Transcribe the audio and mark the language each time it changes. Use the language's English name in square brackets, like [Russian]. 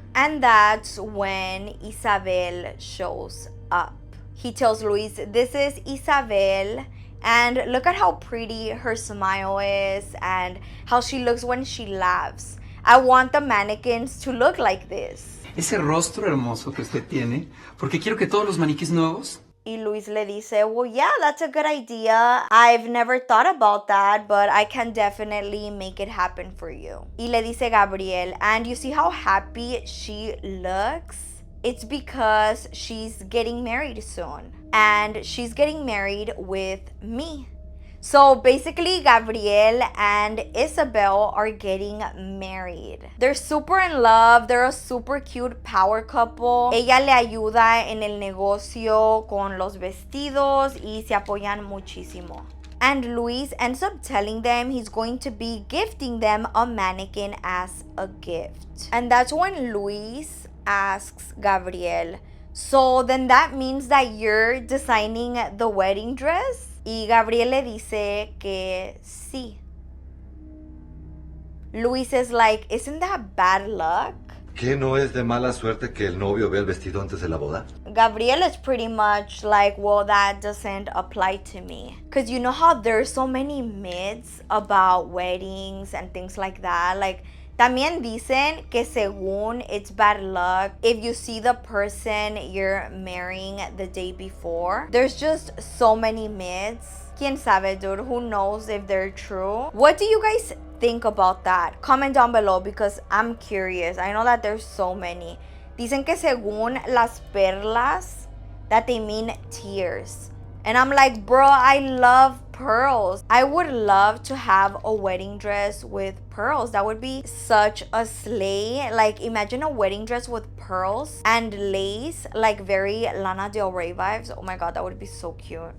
[English] And that's when Isabel shows up. He tells Luis, this is Isabel, and look at how pretty her smile is and how she looks when she laughs. I want the mannequins to look like this. [Spanish] Ese rostro hermoso que usted tiene, porque quiero que todos los maniquís nuevos. Y Luis le dice, [English] well, yeah, that's a good idea. I've never thought about that, but I can definitely make it happen for you. [Spanish] Y le dice Gabriel, [English] and you see how happy she looks? It's because she's getting married soon. And she's getting married with me. So basically, Gabriel and Isabel are getting married. They're super in love. They're a super cute power couple. [Spanish] Ella le ayuda en el negocio con los vestidos y se apoyan muchísimo. [English] And Luis ends up telling them he's going to be gifting them a mannequin as a gift. And that's when Luis asks Gabriel, so then that means that you're designing the wedding dress? [Spanish] Y Gabriel le dice que sí. [English] Luis is like, isn't that bad luck? [Spanish] ¿Qué no es de mala suerte que el novio vea el vestido antes de la boda? [English] Gabriel is pretty much like, well, that doesn't apply to me. Because you know how there's so many myths about weddings and things like that? Like, [Spanish] también dicen que según [English] it's bad luck if you see the person you're marrying the day before. There's just so many myths. [Spanish] Quién sabe, [English] dude? Who knows if they're true? What do you guys think about that? Comment down below because I'm curious. I know that there's so many. [Spanish] Dicen que según las perlas, [English] that they mean tears. And I'm like, bro, I love pearls. I would love to have a wedding dress with pearls. That would be such a slay. Like, imagine a wedding dress with pearls and lace, like very Lana Del Rey vibes. Oh my god, that would be so cute.